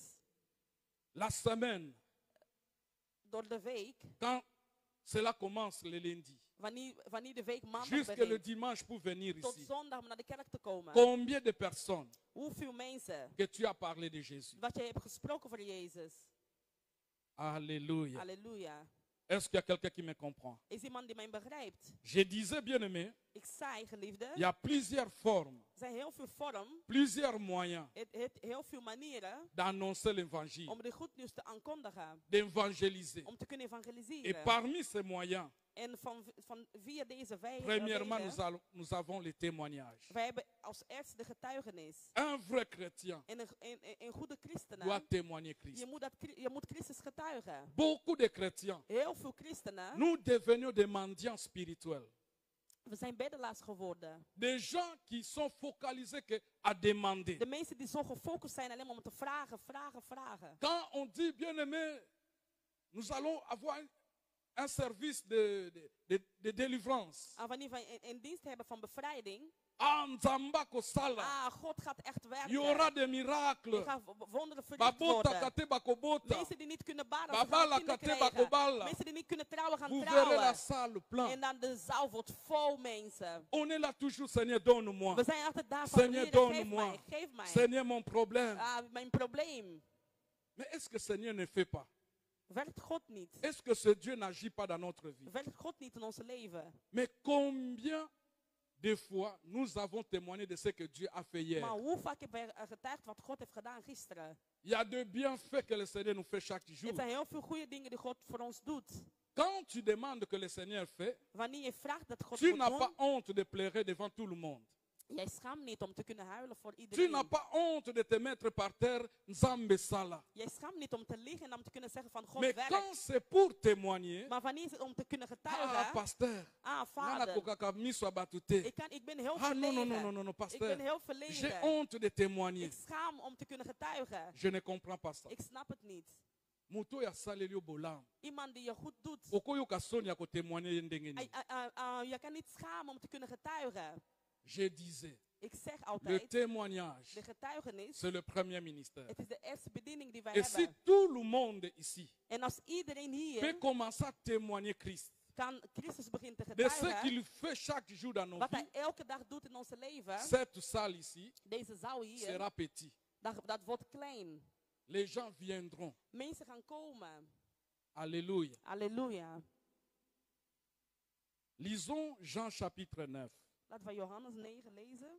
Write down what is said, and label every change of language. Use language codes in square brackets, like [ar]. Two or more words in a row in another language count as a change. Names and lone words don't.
[fr] La semaine, [nl] Door de week. [fr] quand cela commence le lundi, [nl] Wanneer de week maandag [fr] jusque le [nl] begint. [fr] dimanche pour venir [nl] Tot [fr] ici, [nl] zondag om naar de kerk te komen. [fr] combien de personnes [nl] Hoeveel mensen. [fr] que tu as parlé de Jésus? [nl] Dat je hebt gesproken over Jezus. [fr] Alléluia. [nl] Halleluja. [fr] Est-ce qu'il y a quelqu'un qui me comprend? [nl] Is iemand die mij begrijpt? [fr] Je disais, bien aimé, [nl] Ik zei, geliefde. [fr] il y a plusieurs formes, [nl] Er zijn heel veel vormen. [fr] plusieurs moyens [nl] Heel veel manieren. [fr] d'annoncer l'évangile, [nl] Om de goed nieuws te aankondigen. [fr] d'évangéliser. [nl] Om te kunnen [fr] Et [nl] evangeliseren. [fr] parmi ces moyens, [nl] En via deze [fr] premièrement, [nl] wegen, [fr] nous avons les témoignages. [nl] wij hebben als eerste de getuigenis. [fr] Un vrai chrétien [nl] En een goede christenen. [fr] doit témoigner Christ. [nl] Je moet Christus getuigen. [fr] Beaucoup de chrétiens, [nl] Heel veel christenen. [fr] nous devenions des mendiants spirituels. [nl] We zijn bedelaars geworden. [fr] Des gens qui sont focalisés que à demander. [nl] De mensen die zo gefocust zijn alleen maar om te vragen. [fr] Quand on dit, bien aimé, nous allons avoir un service de délivrance. [nl] Wanneer we een dienst hebben van bevrijding. [ln] Nzamba kosala. [nl] God gaat echt werken. [fr] Il y aura des miracles. [nl] Je gaat wonderen verricht [ln] Babota [nl] worden. [ln] kate bakobota. [nl] Mensen die niet kunnen baren, [ln] Babala [nl] gaan kinderen [ln] kate [nl] krijgen. [ln] bakobala. [nl] Mensen die niet kunnen trouwen, gaan [fr] Vous verrez la [nl] trouwen. [fr] salle pleine. [nl] En dan de zaal wordt vol mensen. [fr] On est là toujours, Seigneur, donne-moi. [nl] We zijn altijd daar van, [fr] Seigneur, [nl] Heer, [fr] donne-moi. [nl] geef mij. [fr] Seigneur, mon problème. [nl] Mijn probleem. [fr] Mais est-ce que Seigneur ne fait pas? [nl] Werkt God niet? [fr] Est-ce que ce Dieu n'agit pas dans notre vie? [nl] Werkt God niet in ons leven? [fr] Mais combien de fois nous avons témoigné de ce que Dieu a fait hier? [nl] Maar hoe vaak hebben wij getuigd wat God heeft gedaan gisteren? [fr] Il y a de bienfaits que le Seigneur nous fait chaque jour. [nl] Er zijn heel veel goede dingen die God voor ons doet. [fr] Quand tu demandes que le Seigneur fait, [nl] Wanneer je vraagt dat God [fr] tu [nl] moet [fr] n'as [nl] doen, [fr] pas honte de pleurer devant tout le monde. [nl] jij schaamt niet om te kunnen huilen voor [fr] Tu [nl] iedereen. [fr] n'as pas honte de te mettre par terre, [ln] Nzambe Sala. [nl] Jij schaamt niet om te liggen en om te kunnen zeggen van God [fr] Mais quand [nl] werkt. [fr] c'est pour témoigner, [nl] Maar wanneer is het om te kunnen [fr] ah, [nl] getuigen? [fr] pasteur, [nl] Ah, [ln] nana [nl] vader. [ln] kokaka miso abatute. [nl] Ik ben heel [fr] Ah, non, non, [nl] verlegen. [fr] non, non, non, non, [nl] Ik ben [fr] pasteur. [nl] heel [fr] J'ai [nl] verlegen. [fr] honte de témoigner. [nl] Ik schaam om te kunnen getuigen. [fr] Je ne comprends pas ça. [nl] Ik snap het niet. [ln] Moto ya saleli yo bolam. [nl] Iemand die je goed doet. [ln] Okoyoka soni ya kotémoigner ndenge nini. [nl] Je kan niet schamen om te kunnen getuigen. [fr] Je disais, [nl] Ik zeg [fr] le [nl] altijd, [fr] témoignage, [nl] de getuigenis, [fr] c'est le premier ministère. [nl] het is de eerste bediening die wij [fr] Et si [nl] hebben. [fr] tout le monde ici [nl] En als iedereen [fr] peut [nl] hier [fr] commencer à témoigner Christ, [nl] kan Christus begint te [fr] de ce [nl] getuigen, [fr] qu'il fait chaque jour dans nos [nl] wat [fr] vies, [nl] hij elke dag doet in ons leven, [fr] cette salle ici [nl] deze zaal hier, [fr] sera petite. [nl] dat wordt klein. [fr] Les gens viendront. [nl] Mensen gaan komen. [fr] Alléluia. [nl] Halleluja. [fr] Lisons Jean chapitre 9, [nl] Laten we Johannes 9 lezen.